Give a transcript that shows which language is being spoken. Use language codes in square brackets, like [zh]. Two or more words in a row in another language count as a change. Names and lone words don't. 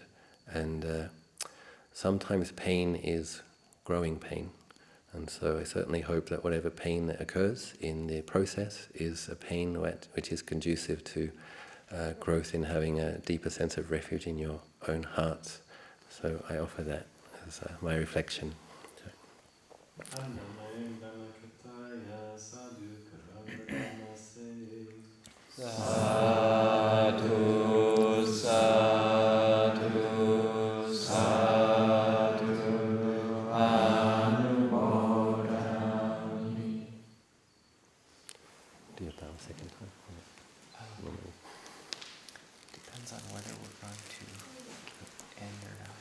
[en] And sometimes pain is growing pain. And so I certainly hope that whatever pain that occurs in the process is a pain which is conducive to growth in having a deeper sense of refuge in your own hearts. So I offer that as my reflection. [pi] Sadhu, sadhu, sadhu, anumodami. [en] Do you bow a second time? Depends on whether we're going to end or